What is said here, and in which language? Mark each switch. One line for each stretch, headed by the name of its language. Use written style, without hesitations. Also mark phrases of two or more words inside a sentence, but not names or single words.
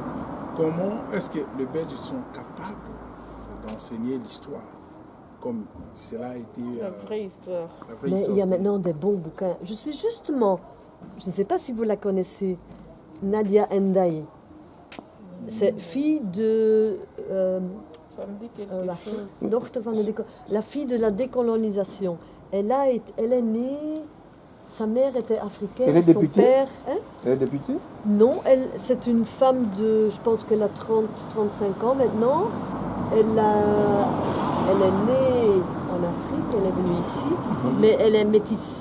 French: Comment est-ce que les Belges sont capables d'enseigner l'histoire comme cela a été La vraie histoire. la vraie Mais histoire? il y a maintenant des bons bouquins. Je suis justement, je ne sais pas si vous la connaissez, Nadia Ndaye. C'est fille de Ça me dit quelque la chose.
Dutch: dochter van de
French: la fille de la décolonisation. Elle est née, sa mère était africaine, Elle est son députée? père. Hein? Elle est députée? Non, c'est une femme de, je pense qu'elle a 30-35 ans maintenant. Elle est née en Afrique, elle est venue ici, mais elle est métisse.